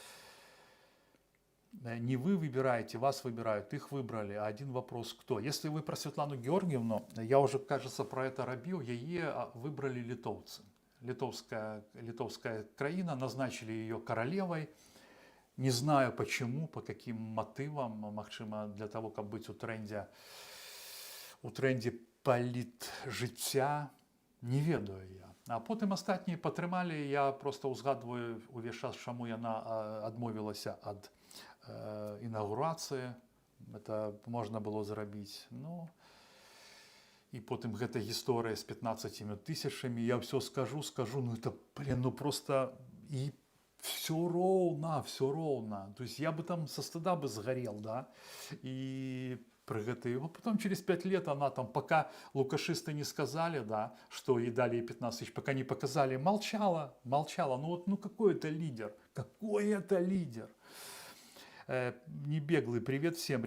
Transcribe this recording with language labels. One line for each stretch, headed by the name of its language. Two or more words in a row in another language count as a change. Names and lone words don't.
Russian: Не вы выбираете, вас выбирают, их выбрали. А один вопрос, кто? Если вы про Светлану Георгиевну, я уже, кажется, про это робил, ее выбрали литовцы. Литовская краина, назначили ее королевой. Не знаю почему, по каким мотивам,
Belarusian: магчыма для того, каб быць у трендзе палітжыцця, не ведаю я. А потым астатнія падтрымалі, я просто ўзгадваю увесь час, чаму яна адмовілася ад інаўгурацыі. Это можна было зрабіць. Ну, і потым гэта гісторыя з 15 тысячамі,
Russian: я все скажу, ну это, ну просто и все ровно. То есть я бы там со стыда бы сгорел, да, и при гэтай, потом через 5 лет она там, пока лукашисты не сказали, да, что ей дали 15 тысяч, пока не показали, молчала, ну вот, ну какой это лидер, Не беглый, привет всем.